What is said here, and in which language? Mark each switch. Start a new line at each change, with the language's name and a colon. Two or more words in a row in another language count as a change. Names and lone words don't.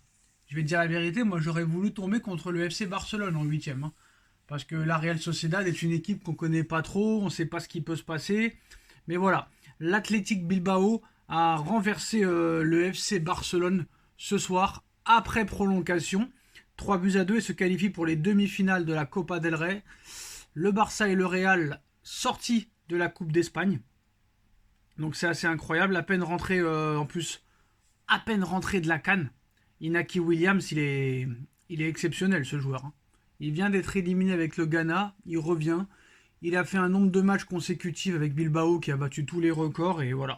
French: Je vais te dire la vérité, moi j'aurais voulu tomber contre le FC Barcelone en huitième, hein. Parce que la Real Sociedad est une équipe qu'on connaît pas trop, on ne sait pas ce qui peut se passer. Mais voilà, l'Athletic Bilbao a renversé le FC Barcelone ce soir après prolongation. 3-2 et se qualifie pour les demi-finales de la Copa del Rey. Le Barça et le Real sortis de la Coupe d'Espagne. Donc c'est assez incroyable. À peine rentré en plus, à peine rentré de la Cannes. Inaki Williams, il est exceptionnel ce joueur, hein. Il vient d'être éliminé avec le Ghana, il revient. Il a fait un nombre de matchs consécutifs avec Bilbao qui a battu tous les records et voilà.